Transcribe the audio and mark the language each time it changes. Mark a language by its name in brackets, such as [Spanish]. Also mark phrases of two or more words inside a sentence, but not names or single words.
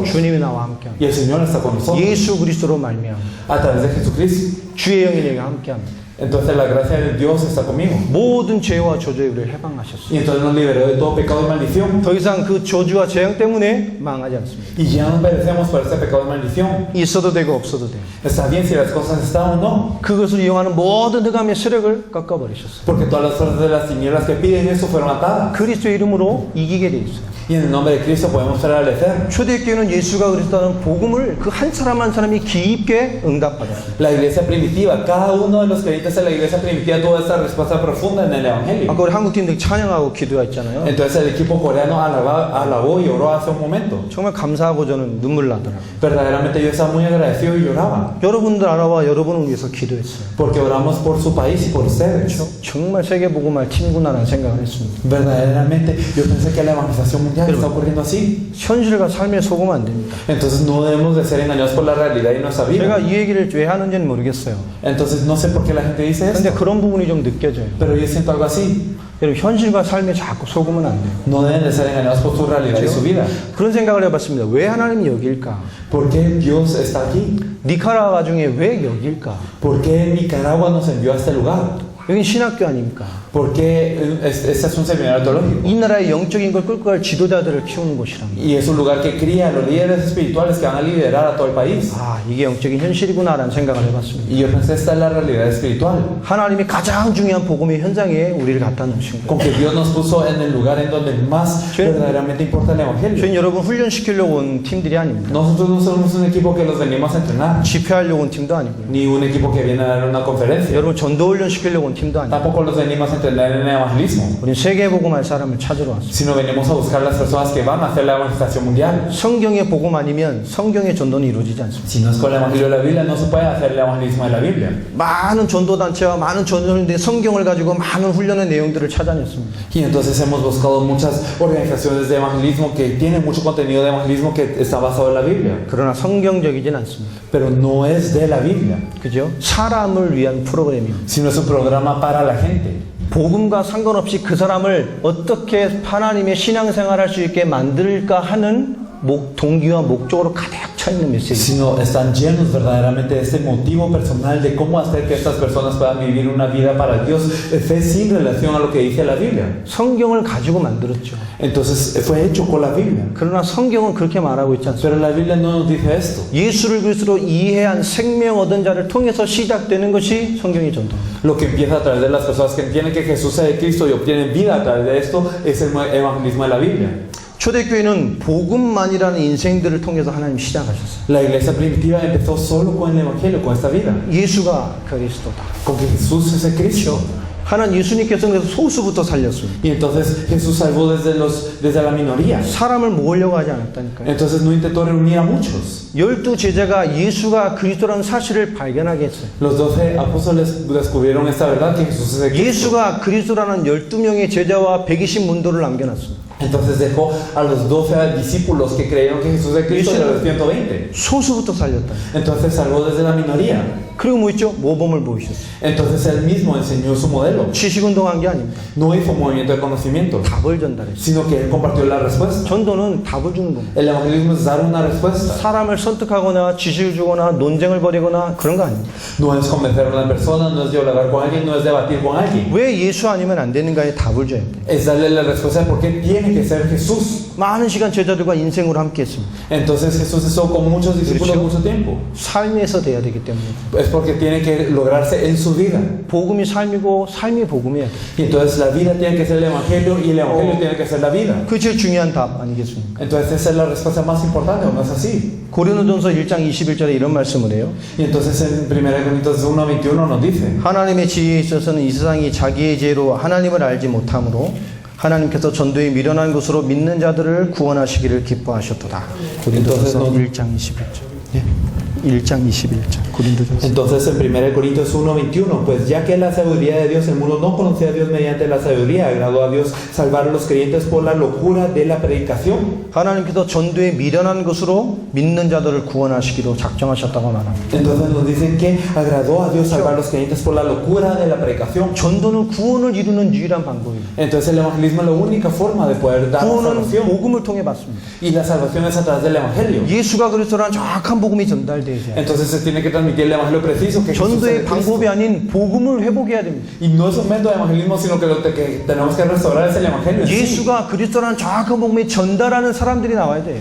[Korean] 주님이 나와 함께합니다. [Spanish] Y el Señor está con nosotros. [Korean] 예수 그리스도로 말미암아 [Spanish] A través de Jesucristo. [Korean] 주의 영이 내가 함께합니다. [Spanish] Entonces la gracia de Dios está conmigo. [Korean] 모든 죄와 저주에 우리를 해방하셨어요. [Spanish] Y entonces nos liberó de todo pecado y maldición. [Korean] 더 이상 그 저주와 재앙 때문에 망하지 않습니다. [Spanish] Y ya no perecemos por ese pecado y maldición. [Korean] 있어도 되고 없어도 돼요. [Spanish] Está bien si las cosas están o no. [Korean] 그것을 이용하는 모든 흑암의 세력을 꺾어버리셨어요. [Spanish] Porque todas las fuerzas de las tinieblas que piden eso fueron atadas. [Korean] 그리스도의 이름으로 이기게 돼 있어요. [Spanish] Y en el nombre de Cristo podemos prevalecer. [Korean] 초대교회는 예수가 그리스도라는 복음을 그 한 사람 한 사람이 깊게 응답받았습니다. [Spanish] La iglesia primitiva, cada uno de los creyentes de la iglesia primitiva tuvo esta respuesta profunda en el evangelio. [Korean] 아까 우리 한국 팀들 찬양하고 기도했잖아요. [Spanish] Entonces el equipo coreano alabó y oró hace un momento. [Korean] 정말 감사하고 저는 눈물 나더라고요. [Spanish] Verdaderamente yo estaba muy agradecido y lloraba. [Korean] 여러분들 알아봐 여러분을 위해서 기도했어요. [Spanish] Porque oramos por su país y por ustedes. [Korean] 정말 세계복음할 팀구나라는 생각을 했습니다. [Spanish] Verdaderamente yo pensé que la evangelización mundial está ocurriendo así. [Korean] 현실과 삶에 속으면 안 됩니다. [Spanish] Entonces no debemos de ser engañados por la realidad y nuestra vida. [Korean] 제가 이 얘기를 왜 하는지는 모르겠어요. [Spanish] Entonces no sé por qué la gente dice [Korean] 근데 [Spanish] esto. [Korean] 그런 부분이 좀 느껴져요. [Spanish] Pero yo siento algo así. [Korean] 여러분 현실과 삶에 자꾸 속으면 안 돼요. [Spanish] No deben de ser engañados por su realidad y su vida. [Korean] 그런 생각을 해봤습니다. 왜 하나님이 여기일까? [Spanish] ¿Por qué Dios está aquí? [Korean] 니카라과 중에 왜 여기일까? [Spanish] ¿Por qué Nicaragua nos envió a este lugar? [Korean] 여긴 신학교 아닙니까? [Spanish] Porque este es un seminario teológico. [Korean] 이 나라의 영적인 걸 끌고 갈 지도자들을 키우는 곳이랍니다. [Spanish] Y es un lugar que cría a los líderes espirituales que van a liderar a todo el país. [Korean] 아, 이게 영적인 현실이구나라는 생각을 해봤습니다. [Spanish] Y yo pensé, esta es la realidad espiritual. [Korean] 하나님이 가장 중요한 복음의 현장에 우리를 갖다 놓으신 [Spanish] Con [Korean] 거예요. [Spanish] que Dios nos puso en el lugar en donde más verdaderamente importa el Evangelio. [Korean] 저희는 여러분 훈련시키려고 온 팀들이 아닙니다. [Spanish] Nosotros no somos un equipo que los venimos a entrenar, [Korean] 집회하려고 온 팀도 아니고요. [Spanish] ni un equipo que viene a dar una conferencia. [Korean] 여러분 전도 훈련시키려고 온 팀도 아니고 [Spanish] Tampoco los venimos a entrenar en el evangelismo, [Korean] 우리는 세계 복음할 사람을 찾으러 왔습니다. [Spanish] sino venimos a buscar las personas que van a hacer la evangelización mundial. [Korean] 성경의 복음 아니면 성경의 전도는 이루어지지 않습니다. [Spanish] Si no es con el evangelio de la Biblia, no se puede hacer el evangelismo de la Biblia. [Korean] 많은 전도단체와 많은 전도인데 성경을 가지고 많은 훈련의 내용들을 찾아냈습니다. [Spanish] Y entonces hemos buscado muchas organizaciones de evangelismo que tienen mucho contenido de evangelismo que está basado en la Biblia, [Korean] 그러나 성경적이진 않습니다. [Spanish] pero no es de la Biblia, [Korean] 그죠? 사람을 위한 프로그램입니다. [Spanish] sino es un programa para la gente. [Korean] 복음과 상관없이 그 사람을 어떻게 하나님의 신앙생활할 수 있게 만들까 하는 동기와 목적으로 가득 차 있는 메시지. [Spanish] Sino están llenos verdaderamente de este motivo personal de cómo hacer que estas personas puedan vivir una vida para Dios, fe sin relación a lo que dice la Biblia. [Korean] 성경을 가지고 만들었죠. [Spanish] Entonces fue hecho con la Biblia. [Korean] 그러나 성경은 그렇게 말하고 있지 않습니다. [Spanish] Pero la Biblia no nos dice esto. [Korean] 예수를 그리스도로 이해한 생명 얻은 자를 통해서 시작되는 것이 성경의 전도입니다. [Spanish] Lo que empieza a través de las personas que entienden que Jesús es de Cristo y obtienen vida a través de esto es el evangelismo de la Biblia. [Korean] 초대교회는 복음만이라는 인생들을 통해서 하나님 시작하셨어요. [Spanish] La iglesia primitiva empezó solo con el evangelio, con esta vida, [Korean] 예수가 그리스도다. [Spanish] con que Jesús es el Cristo. [Korean] 하나님 예수님께서 그래서 소수부터 살렸습니다. [Spanish] Y entonces Jesús salvó desde la minoría. [Korean] 사람을 모으려고 하지 않았다니까요. [Spanish] Entonces no intentó reunir a muchos. [Korean] 12 제자가 예수가 그리스도라는 사실을 발견하게 했어요. [Spanish] Los 12 apóstoles descubrieron esta verdad que Jesús es el Cristo. [Korean] 예수가 그리스도라는 12명의 제자와 120 문도를 남겨놨습니다. [Spanish] Entonces dejó a los 12 discípulos que creyeron que Jesús es el Cristo de los 120. [Korean] 소수부터 살렸다. [Spanish] Entonces salvó desde la minoría. [Korean] 그리고 뭐 있죠? 모범을 보이셨어요. [Spanish] Entonces él mismo enseñó su modelo. [Korean] 지식운동한 게 아닙니다. [Spanish] No hizo movimiento de conocimiento, [Korean] 답을 전달했어요. [Spanish] sino que él compartió la respuesta. [Korean] 전도는 답을 주는 겁니다. [Spanish] El evangelismo es dar una respuesta. [Korean] 사람을 설득하거나 지식을 주거나 논쟁을 벌이거나 그런 거 아닙니다. [Spanish] No es convencer a una persona, no es dialogar con alguien, no es debatir con alguien. [Korean] 왜 예수 아니면 안 되는가에 답을 줘야 돼요. [Spanish] Es darle la respuesta de por qué tiene que ser Jesús. [Korean] 많은 시간 제자들과 인생으로 함께 했습니다. [Spanish] Entonces Jesús estuvo con muchos discípulos mucho tiempo. [Korean] 삶에서 돼야 되기 때문에. [Spanish] Es porque tiene que lograrse en su vida. [Korean] 복음이 삶이고 삶이 복음이에요. [Spanish] Y entonces la vida tiene que ser el evangelio y el evangelio tiene que ser la vida. [Korean] 그게 제일 중요한 답 아니겠습니까? [Spanish] Entonces esa es la respuesta más importante, ¿o no es así? [Korean] 고린도전서 1장 21절에 이런 말씀을 해요. [Spanish] Y entonces en 1 Corintios 1:21 nos dice: [Korean] 하나님의 지혜에 있어서는 이 세상이 자기의 지혜로 하나님을 알지 못하므로 하나님께서 전도에 미련한 것으로 믿는 자들을 구원하시기를 기뻐하셨도다. 고린도전서 1장 21절. 네. 1장 21절. 고린도전서. [Spanish] Entonces en 1 Corintios 1:21, pues ya que la sabiduría de Dios, el mundo no conocía a Dios mediante la sabiduría, agradó a Dios salvar a los creyentes por la locura de la predicación. [Korean] 하나님께서 전도에 미련한 것으로 믿는 자들을 구원하시기로 작정하셨다고 말합니다. [Spanish] Entonces nos dicen que agradó a Dios salvar a los creyentes por la locura de la predicación. [Korean] 전도는 구원을 이루는 유일한 방법입니다. [Spanish] Entonces el evangelismo es la única forma de poder dar la [Korean] 구원은 [Spanish] salvación. [Korean] 복음을 통해 받습니다. [Spanish] Y la salvación es a través del evangelio. [Korean] 예수가 그리스도라는 정확한 복음이 전달되어야 돼요. [Spanish] Entonces se tiene que transmitir el evangelio preciso que Jesús es [Korean] 전도의 [Spanish] el Cristo. [Korean] 방법이 아닌 복음을 회복해야 됩니다. [Spanish] Y no es un método de evangelismo, sino que lo que tenemos que restaurar es el evangelio. en sí. [Korean] 예수가 그리스도라는 정확한 복음을 전달하는 사람들이 나와야 돼요.